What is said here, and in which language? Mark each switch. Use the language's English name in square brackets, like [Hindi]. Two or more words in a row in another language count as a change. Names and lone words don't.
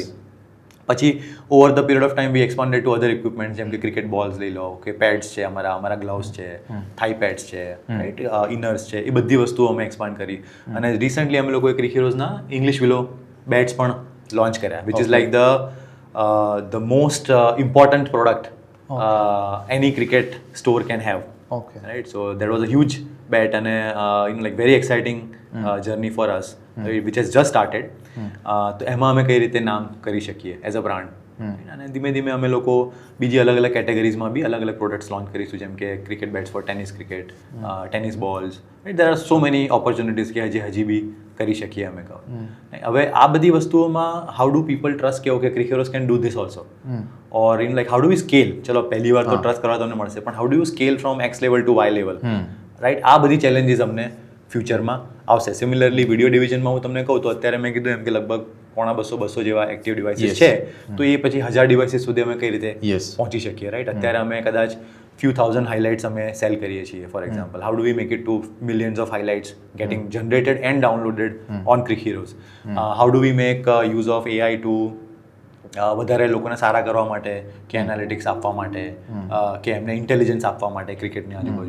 [Gujarati] પછી [English] over the period of time we expanded to other equipment, [Gujarati] જેમ કે ક્રિકેટ બોલ્સ લઈ લો, કે પેડ્સ છે, અમારા ગ્લવ્સ છે, [English] thigh pads [Gujarati] છે, રાઈટ, ઇનર્સ છે, એ બધી વસ્તુઓ અમે એક્સપાન્ડ કરી. અને રિસન્ટલી અમે લોકોએ ક્રિકેટ હીરોઝના [English] English willow bats [Gujarati] પણ લોન્ચ કર્યા, [English] which is like the most important product any cricket store can have. Okay. Right, so that was a huge bet and very exciting journey for us, which has just started. [Gujarati] તો એમાં અમે કઈ રીતે નામ કરી શકીએ [English] as a brand, [Gujarati] અને ધીમે ધીમે અમે લોકો બીજી અલગ અલગ કેટેગરીઝમાં બી અલગ અલગ પ્રોડક્ટ્સ લોન્ચ કરીશું, જેમ કે [English] cricket bats for tennis cricket, tennis balls, there are so many opportunities [Gujarati] કે હજી બી કરી શકીએ અમે કહો. હવે આ બધી વસ્તુઓમાં [English] how do people trust કે okay cricketers can do this also, or how do we scale. [Gujarati] ચલો પહેલી વાર તો ટ્રસ્ટ કરવા તમને મળશે, પણ [English] how do you scale from X level to Y level, [Gujarati] રાઈટ. આ બધી ચેલેન્જીસ અમને ફ્યુચરમાં આવશે. સિમિલરલી [English] video division [Gujarati] હું તમને કહું તો અત્યારે મેં કીધું એમ કે લગભગ 200 જેવા [English] active devices [Gujarati] છે, તો એ પછી 1000 ડિવાઇસીસ સુધી અમે કઈ રીતે પહોંચી શકીએ, રાઈટ. અત્યારે અમે કદાચ [English] few thousand highlights [Gujarati] અમે સેલ કરીએ છીએ, [English] for example. how do we make it to millions of highlights getting generated and downloaded on Cricket Heroes. how do we make use of AI to [Gujarati] વધારે લોકોને સારા કરવા માટે, કે એનાલિટિક્સ આપવા માટે, કે એમને ઇન્ટેલિજન્સ આપવા માટે ક્રિકેટની આજુબાજુ.